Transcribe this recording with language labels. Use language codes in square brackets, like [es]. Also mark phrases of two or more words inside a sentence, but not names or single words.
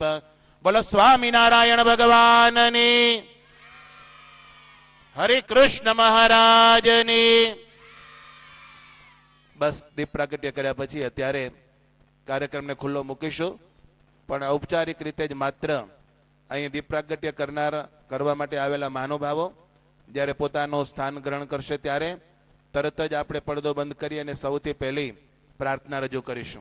[gu] બોલો સ્વામીનારાયણ ભગવાનની, હરે કૃષ્ણ મહારાજની। બસ દીપ પ્રાગટ્ય કર્યા પછી અત્યારે કાર્યક્રમને ખુલ્લો મૂકીશું, પણ ઔપચારિક રીતે જ માત્ર અહીં દીપ પ્રાગટ્ય કરવા માટે આવેલા મહાનુભાવો જ્યારે પોતાનું સ્થાન ગ્રહણ કરશે ત્યારે તરત જ આપણે પડદો બંધ કરી અને સૌથી પહેલી પ્રાર્થના રજૂ કરીશું.